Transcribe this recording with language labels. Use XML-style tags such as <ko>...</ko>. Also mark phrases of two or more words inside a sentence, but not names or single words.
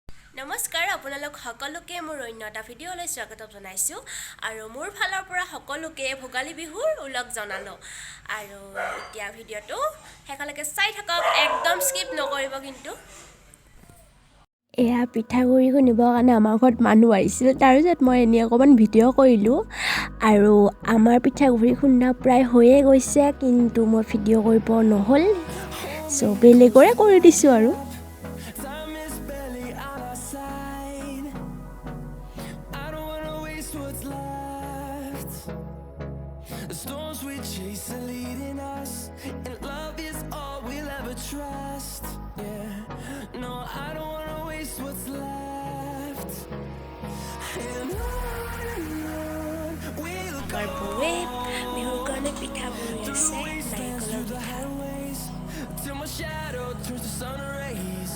<as>নমস্কাৰ আপোনালোক সকলোকে মোৰ অন্য এটা ভিডিঅ'লৈ স্বাগতম জনাইছোঁ আৰু মোৰ ফালৰ পৰা সকলোকে ভোগালী বিহুৰ ওলগ জনালোঁ আৰু এতিয়া ভিডিঅ'টো শেষলৈকে চাই থাকক একদম স্কিপ নকৰিব কিন্তু এয়া পিঠাগুড়ি খুন্দিবৰ কাৰণে আমাৰ ঘৰত মানুহ আহিছিল তাৰপিছত মই এনেই অকণমান ভিডিঅ' কৰিলোঁ আৰু আমাৰ পিঠাগুড়ি খুন্দা প্ৰায় হৈয়ে গৈছে কিন্তু মই ভিডিঅ' কৰিব নহ'ল চ' বেলেগৰে কৰি দিছোঁ আৰু</as> <en>The storms we chase are leading us, and love is all we'll ever trust. Yeah, no, I don't wanna waste what's left. And on we'll go.</en> <as>আমাৰ বৌৱে বিহুৰ কাৰণে পিঠা বনাই আছে নাৰিকলৰ</as> <en>The</en> <as>পিঠা</as> <en>highways till my shadow turns to sun rays.</en>